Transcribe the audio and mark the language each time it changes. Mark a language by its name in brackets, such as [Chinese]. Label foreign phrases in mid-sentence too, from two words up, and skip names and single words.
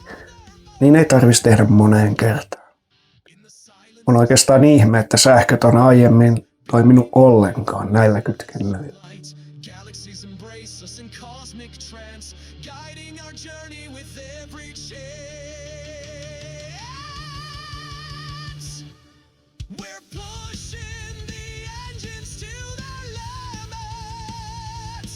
[Finnish] Niin ei tarvitsisi tehdä moneen kertaan. On oikeastaan ihme, että sähköt on aiemmin toiminut ollenkaan näillä kytkennöillä. [English] Galaxies embrace us in cosmic trance, guiding our journey with every chance. We're pushing the engines to their limits.